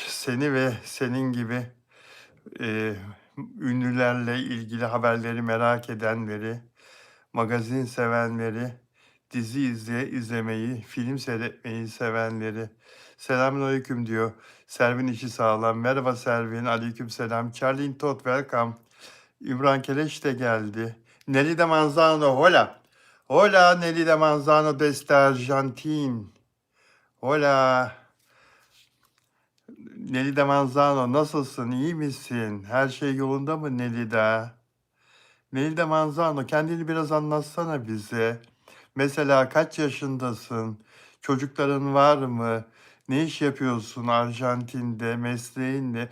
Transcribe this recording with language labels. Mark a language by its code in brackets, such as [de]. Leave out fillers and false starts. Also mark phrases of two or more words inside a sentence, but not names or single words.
[tr] Seni ve senin gibi e, ünlülerle ilgili haberleri merak edenleri, magazin sevenleri, dizi izlemeyi, film seyretmeyi sevenleri. Selamünaleyküm diyor. Servin işi sağlam. Merhaba Servin. Aleykümselam. Charlie Todd welcome. İmran Keleş de geldi. Nelly de Manzano, hola. [es] Hola Nelly de Manzano desde Arjantin. [tr] Hola. Nelly de Manzano nasılsın? İyi misin? Her şey yolunda mı Nelly de? Nelly de Manzano kendini biraz anlatsana bize. Mesela kaç yaşındasın? Çocukların var mı? Ne iş yapıyorsun Arjantin'de? Mesleğin ne?